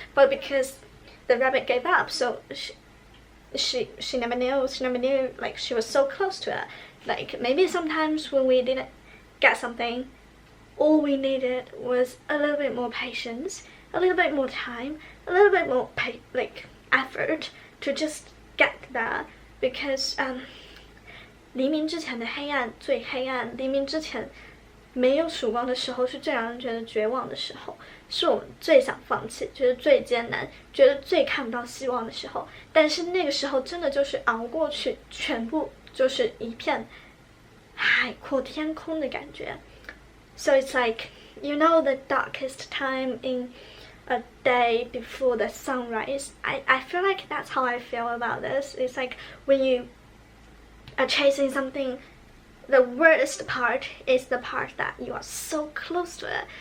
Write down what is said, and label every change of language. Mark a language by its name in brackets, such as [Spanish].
[English] But because the rabbit gave up, so she never knew like she was so close to it. Like maybe sometimes when we didn't get something, all we needed was a little bit more patience, a little bit more time, a little bit more effort to just get there. [Chinese] Because 黎明之前的黑暗最黑暗，黎明之前没有曙光的时候是最让人觉得绝望的时候，是我们最想放弃，觉得最艰难，觉得最看不到希望的时候。但是那个时候真的就是熬过去，全部就是一片海阔天空的感觉。 [English] So it's like, you know, the darkest time in a day before the sunrise. I feel like that's how I feel about this. It's like when you are chasing something, the worst part is the part that you are so close to it.